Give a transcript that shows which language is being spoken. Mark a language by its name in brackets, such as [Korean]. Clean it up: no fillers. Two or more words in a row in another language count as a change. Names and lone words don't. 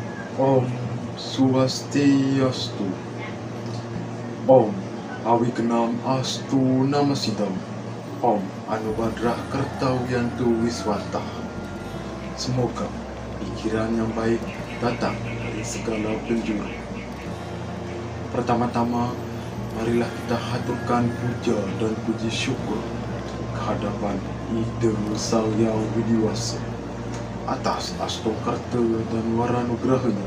[Sanskrit] Om Swastiastu. Om Awignam Astu Namasidam. Om Anubadrah Kertawiyantu Wiswata. [Indonesian] Semoga pikiran yang baik datang dari segala penjuru. Pertama-tama, marilah kita haturkan puja dan puji syukur kehadapan Ida Sang Hyang Widiwasa atas astokarta dan waranugrahanya.